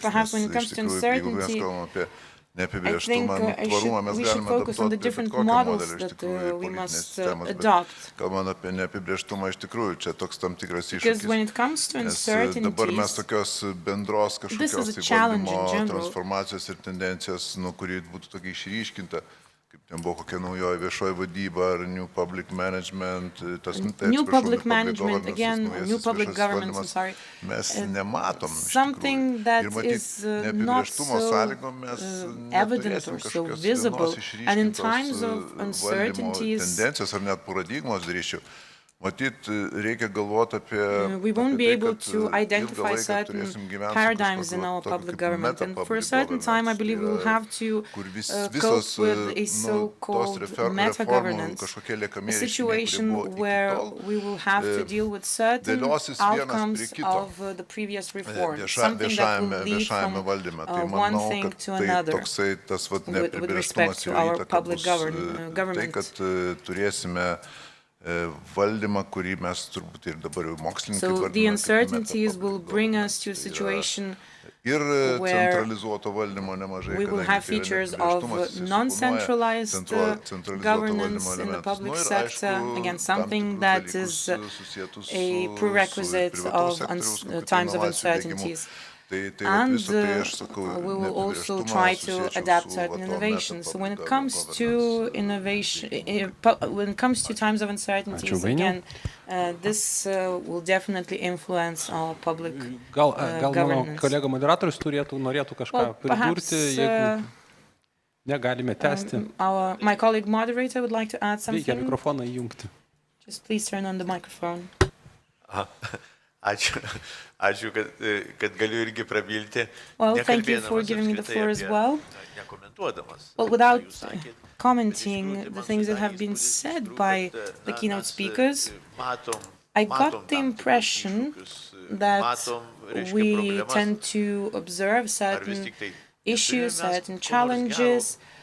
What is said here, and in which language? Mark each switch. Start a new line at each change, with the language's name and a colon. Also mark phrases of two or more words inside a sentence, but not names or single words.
Lithuanian: Nes iš tikrųjų, jeigu mes kalbam apie neapibrėžtumą, tvarumą, mes galime adaptuoti bet kokį modelį iš tikrųjų politinės sistemas, bet kalbant apie neapibrėžtumą, iš tikrųjų, čia toks tam tikras iššūkis, nes dabar mes tokios bendros kažkokios valdymo transformacijos ir tendencijos, kuri būtų tokia išryškinta, kaip ten buvo kokia naujoji viešoji vadyba ar
English: New Public Management, New Public Management, again, New Public Governance, I'm sorry.
Lithuanian: Mes nematom
English: something that is not so evident or so visible, and in times of uncertainties,
Lithuanian: tendencijos ar net paradigmos drįsčiau. Matyt, reikia galvoti apie
English: we won't be able to identify certain paradigms in our public government, and for a certain time I believe we will have to cope with a so-called meta-governance, a situation where we will have to deal with certain outcomes of the previous reforms, something that will lead from one thing to another with respect to our public government.
Lithuanian: Valdymą, kurį mes turbūt ir dabar jau mokslininkai vardiname.
English: So the uncertainties will bring us to a situation where we will have features of non-centralized governance in the public sector, again, something that is a prerequisite of times of uncertainties. And we will also try to adapt certain innovations. So when it comes to innovation, when it comes to times of uncertainties, again, this will definitely influence our public
Lithuanian: Gal
English: governance.
Lithuanian: mano kolega moderatorius norėtų kažką pridurti, jeigu negalime tęsti.
English: My colleague moderator would like to add something.
Lithuanian: Reikia mikrofoną įjungti.
English: Just please turn on the microphone.
Lithuanian: Ačiū, kad galiu irgi prabilti.
English: Well, thank you for giving me the floor as well. Well, without commenting the things that have been said by the keynote speakers, I got the impression that we tend to observe certain issues, certain challenges.